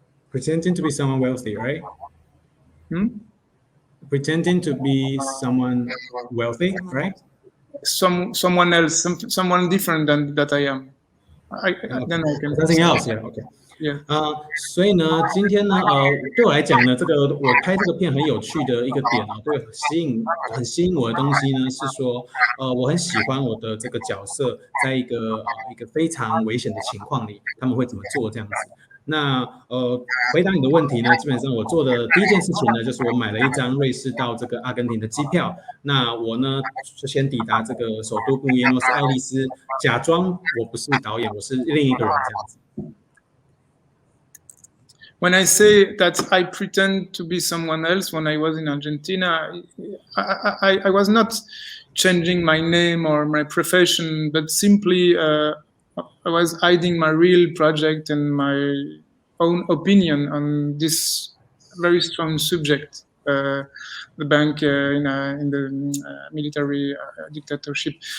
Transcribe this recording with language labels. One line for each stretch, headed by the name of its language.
English: Pretending to be someone wealthy, right? Pretending to be someone wealthy, right? Someone else, someone different than that I am. Then I can something else, yeah, okay.
Chinese: 所以呢，今天呢，对我来讲呢，我拍这个片很有趣的一个点啊，很吸引我的东西呢，是说，我很喜欢我的这个角色在一个非常危险的情况里，他们会怎么做这样子。那回答你的问题呢，基本上我做的第一件事情呢，就是我买了一张瑞士到这个阿根廷的机票。那我呢就先抵达这个首都布宜诺斯艾利斯，假装我不是导演，我是另一个人这样子。
English: When I say that I pretend to be someone else when I was in Argentina, I was not changing my name or my profession, but simply I was hiding my real project and my own opinion on this very strong subject, the bank in the military dictatorship.